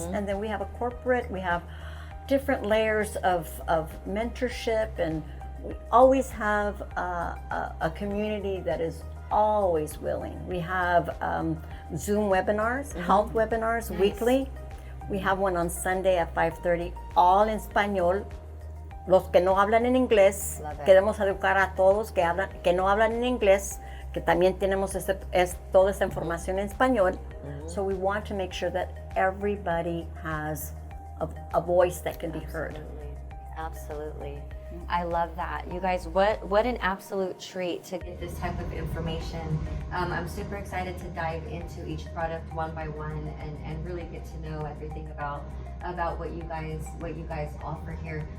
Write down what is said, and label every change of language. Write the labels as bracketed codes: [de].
[en] And then we have a corporate, we have different layers of mentorship, and we always have a community that is always willing. We have Zoom webinars, health webinars weekly. We have one on Sunday at 5:30, all in español. [es] Los que no hablan en inglés, [en] Love it. [es] queremos educar a todos que no hablan en inglés, que también tenemos toda esta información en español. [en] So we want to make sure that everybody has a voice that can be heard. Absolutely. I love that. You guys, what an absolute treat to get this type of information. I'm super excited to dive into each product one by one and really get to know everything about what you guys offer here.